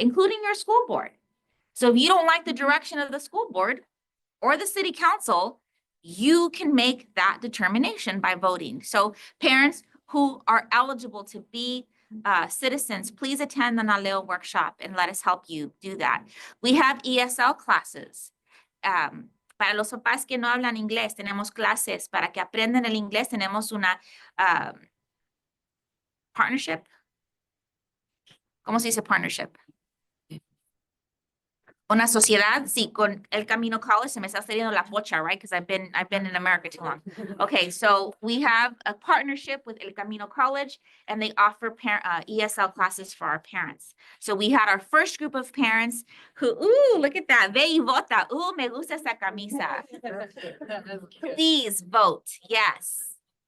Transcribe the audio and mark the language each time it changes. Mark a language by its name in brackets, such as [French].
[English] Including your school board. So if you don't like the direction of the school board or the city council, you can make that determination by voting. So parents who are eligible to be citizens, please attend the Naleo workshop and let us help you do that. We have ESL classes. [Spanish] Para los papás que no hablan inglés, tenemos clases para que aprendan el inglés. Tenemos una partnership. ¿Cómo se dice partnership? Una sociedad, sí, con El Camino College. Se me está saliendo la pocha, [English] right? Because I've been in America too long. Okay, so we have a partnership with El Camino College, and they offer ESL classes for our parents. So we had our first group of parents who, ooh, look at that. [Spanish] Ve y vota. Ooh, me gusta esa camisa. [English] Please vote. Yes.